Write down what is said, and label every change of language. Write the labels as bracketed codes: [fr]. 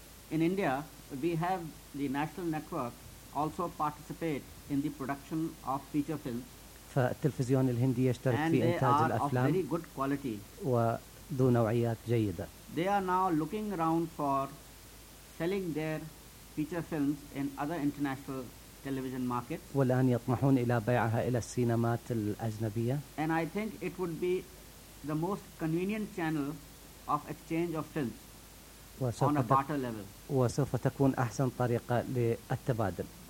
[en] In India we have the national network also participate in the production of feature films [ar] فالتلفزيون الهندي يشترك في إنتاج الأفلام [en] and they are of very good quality [ar] ذو نوعيات جيدة. [en] They are now looking around for selling their feature films in other international television markets. [ar] والآن يطمحون إلى بيعها إلى السينمات الأجنبية. [en] And I think it would be the most convenient channel of exchange of films on a barter level. [ar] وسوف تكون أحسن طريقة للتبادل.